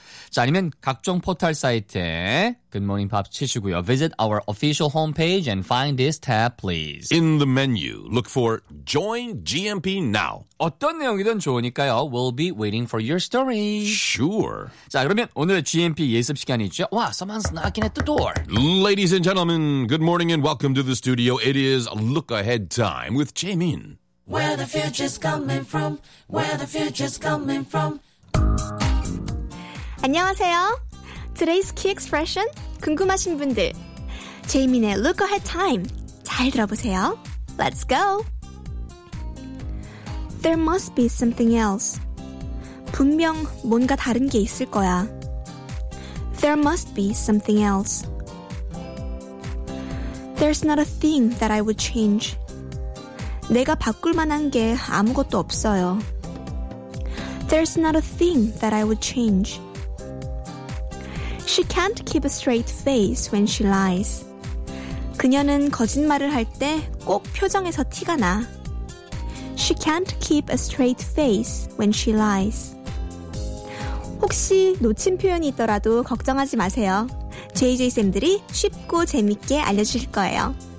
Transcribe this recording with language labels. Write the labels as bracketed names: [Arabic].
[Korean] 자, 아니면 각종 포털 사이트에 Good Morning Pops 치시고요. [English] Visit our official homepage and find this tab, please. In the menu, look for Join GMP Now. [Korean] 어떤 내용이든 좋으니까요. [English] We'll be waiting for your story. Sure. [Korean] 자, 그러면 오늘의 GMP 예습 시간이죠. [English] Wow, someone's knocking at the door. Ladies and gentlemen, good morning and welcome to the studio. It is Look Ahead Time with Jaemin. Where the future's coming from, where the future's coming from. [Korean] 안녕하세요. [English] Today's key expression, [Korean] 궁금하신 분들, 제이민의 Look Ahead Time 잘 들어보세요. [English] Let's go! There must be something else. [Korean] 분명 뭔가 다른 게 있을 거야. [English] There must be something else. There's not a thing that I would change. [Korean] 내가 바꿀 만한 게 아무것도 없어요. [English] There's not a thing that I would change. She can't keep a straight face when she lies. [Korean] 그녀는 거짓말을 할 때 꼭 표정에서 티가 나. [English] She can't keep a straight face when she lies. [Korean] 혹시 놓친 표현이 있더라도 걱정하지 마세요. JJ쌤들이 쉽고 재밌게 알려주실 거예요.